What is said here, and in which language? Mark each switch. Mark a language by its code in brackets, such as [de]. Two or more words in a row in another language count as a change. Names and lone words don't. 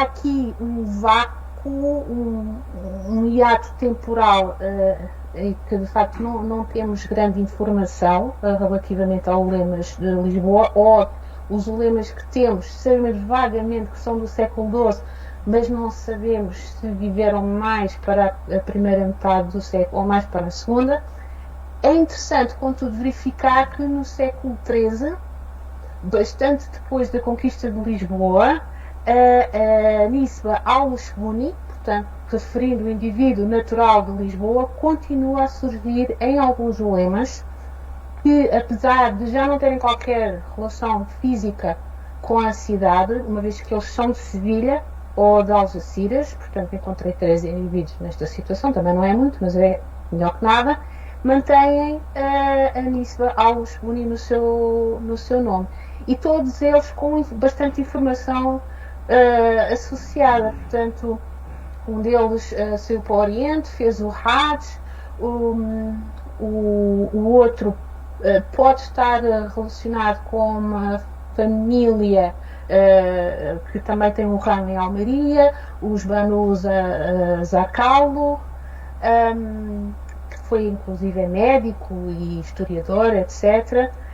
[pt] aqui um vácuo, um hiato temporal em que, de facto, não temos grande informação relativamente aos ulemas de Lisboa, ou os ulemas que temos, sabemos vagamente que são do século XII, mas não sabemos se viveram mais para a primeira metade do século ou mais para a segunda. É interessante, contudo, verificar que no século XIII, bastante depois da conquista de Lisboa, a Nisba al-Shbuni, portanto, referindo o indivíduo natural de Lisboa, continua a surgir em alguns ulemas que, apesar de já não terem qualquer relação física com a cidade, uma vez que eles são de Sevilha ou de Algeciras, portanto, encontrei 3 indivíduos nesta situação, também não é muito, mas é melhor que nada, mantêm a Nisba al-Shbuni no seu nome. E todos eles com bastante informação associada. Portanto, um deles saiu para o Oriente, fez o Hajj, o outro pode estar relacionado com uma família que também tem um ramo em Almeria, os Banu Zakalo, que foi inclusive médico e historiador, etc.